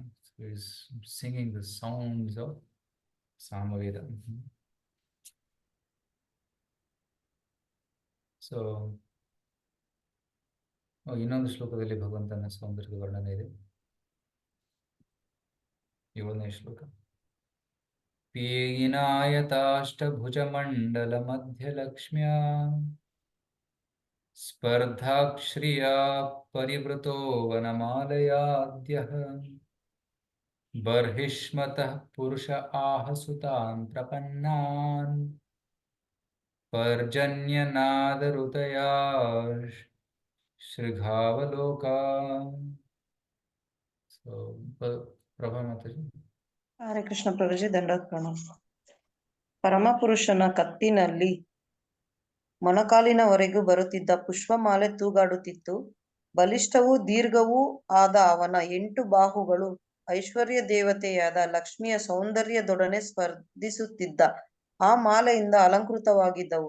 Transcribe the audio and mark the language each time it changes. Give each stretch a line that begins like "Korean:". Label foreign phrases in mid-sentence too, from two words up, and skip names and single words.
English: singing the sounds of Samaveda.
Kannada: ಸೊ ಇನ್ನೊಂದು ಶ್ಲೋಕದಲ್ಲಿ ಭಗವಂತನ ಸೌಂದರ್ಯದ ವರ್ಣನೆ ಇದೆ. 7ನೇ ಶ್ಲೋಕ.
Sanskrit: पीनायताष्टभुजमण्डलमध्यलक्ष्म्या स्पर्धाक्श्रिया परिवृतो वनमालयाद्यः बर्हिष्मतः पुरुष आहसुतान् प्रपन्नान् पर्जन्यनादरुतया श्रृघावलोका.
Kannada: So, ಪ್ರಭಾ ಮಾತಾಜಿ. ಹರೇ ಕೃಷ್ಣ ಪ್ರಭುಜಿ, ದಂಡೋತ್ ಪ್ರಣಾಮ. ಪರಮಪುರುಷನ ಕತ್ತಿನಲ್ಲಿ ಮೊಣಕಾಲಿನವರೆಗೂ ಬರುತ್ತಿದ್ದ ಪುಷ್ಪಮಾಲೆ ತೂಗಾಡುತ್ತಿತ್ತು. ಬಲಿಷ್ಠವೂ ದೀರ್ಘವೂ ಆದ ಅವನ 8 ಬಾಹುಗಳು ಐಶ್ವರ್ಯ ದೇವತೆಯಾದ ಲಕ್ಷ್ಮಿಯ ಸೌಂದರ್ಯದೊಡನೆ ಸ್ಪರ್ಧಿಸುತ್ತಿದ್ದ ಆ ಮಾಲೆಯಿಂದ ಅಲಂಕೃತವಾಗಿದ್ದವು.